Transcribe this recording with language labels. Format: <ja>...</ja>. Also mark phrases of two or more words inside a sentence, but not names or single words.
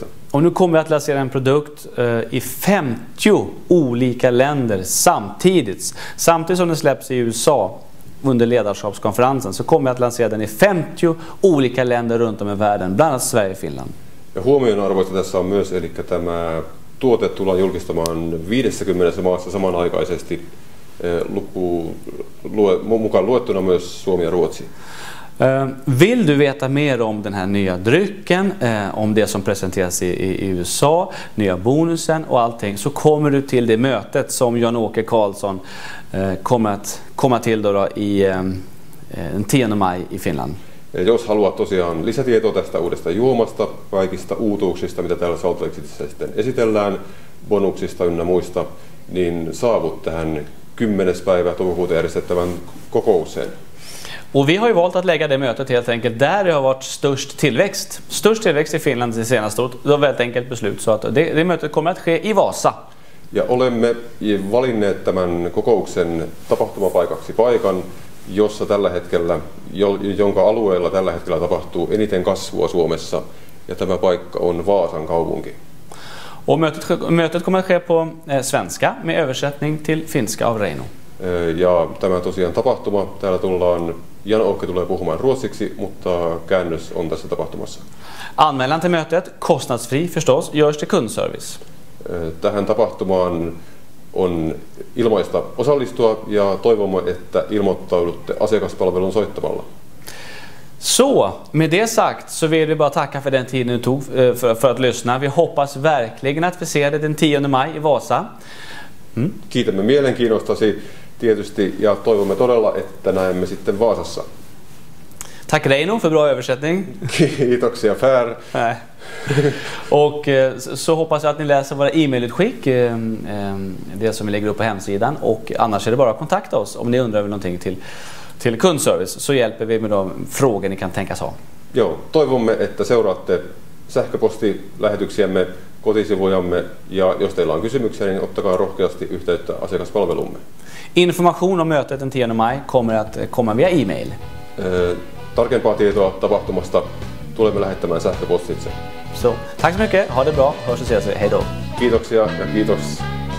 <sv>Och nu kommer vi att lansera en produkt i 50 olika länder samtidigt som den släpps i USA under ledarskapskonferensen, så kommer vi att lansera den i 50 olika länder runt om i världen, bland annat Sverige och Finland.</sv> <fi>Ja huomionarvoista tässä on myös, eli tämä tuote tullaan julkistamaan 50 maassa samanaikaisesti, mukaan luettuna myös Suomi ja Ruotsi.</fi> <sv>Vill du veta mer om den här nya drycken, om det som presenteras i USA, nya bonusen och allting, så kommer du till det mötet som Jan-Åke Karlsson kommer att komma till då i den 10 maj i Finland.</sv> <fi>Ja jos haluat tosiaan lisätietoa tästä uudesta juomasta, kaikista uutuuksista, mitä täällä Salt Lake Cityssä sitten esitellään, bonuksista ynnä muista, niin saavut tähän 10. päivä toukokuuta järjestettävän kokoukseen.</fi> <sv>Och vi har ju valt att lägga det mötet helt enkelt där det har varit störst tillväxt. Störst tillväxt i Finland det senaste året. Det var väldigt enkelt beslut så att det mötet kommer att ske i Vasa.</sv> <fi>Ja olemme valinneet tämän kokouksen tapahtumapaikaksi paikan, jossa tällä hetkellä, jonka alueella tällä hetkellä tapahtuu eniten kasvua Suomessa, ja tämä paikka on Vaasan kaupunki.</fi> <sv>Och mötet kommer att ske på svenska med översättning till finska av Reino.</sv> <fi>Ja tämä tosiaan tapahtuma, täällä Jan-Åke tulee puhumaan ruotsiksi, mutta käännös on tässä tapahtumassa.</fi> <sv>Anmälan till mötet, kostnadsfri förstås, görs till kundservice.</sv> <fi>Tähän tapahtumaan on ilmaista osallistua ja toivomme, että ilmoittaudutte asiakaspalvelun soittamalla.</fi> <sv>Så, med det sagt så vill vi bara tacka för den tiden du tog för att lyssna. Vi hoppas verkligen att vi ser dig den 10 maj i Vasa.</sv> <fi>Kiitämme mielenkiinnostasi tietysti ja toivomme todella, että näemme sitten Vaasassa.</fi> <sv>Tack Reino för bra översättning.</sv> <fi>Kiitoksia Per.</fi> <sv>Och så hoppas jag att ni läser våra e-mailutskick, det som vi lägger upp på hemsidan. Och annars är det bara att kontakta oss om ni undrar över någonting till kundservice, så hjälper vi med de frågor ni kan tänkas ha.</sv> <fi>Joo, toivomme, että seuraatte sähköpostilähetyksiämme, kotisivujamme, ja jos teillä on kysymyksiä, niin ottakaa rohkeasti yhteyttä asiakaspalvelumme.</fi> <sv>Information om mötet den 10 maj kommer att komma via e-mail.</sv> <fi>Tarkempaa tietoa tapahtumasta tulemme lähettämään sähköpostitse.</fi> <sv>Så, tack så mycket, ha det bra, hörs och ses, hej då.</sv> <fi>Kiitoksia ja kiitos</fi>